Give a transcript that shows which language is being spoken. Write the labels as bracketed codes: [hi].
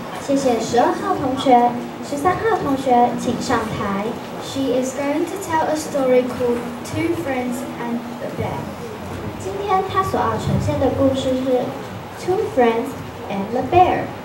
[zh] 谢谢12号同学，13号同学请上台。 [en] She is going to tell a story called Two Friends and a Bear. [zh] 今天她所要呈现的故事是 Two Friends and a Bear.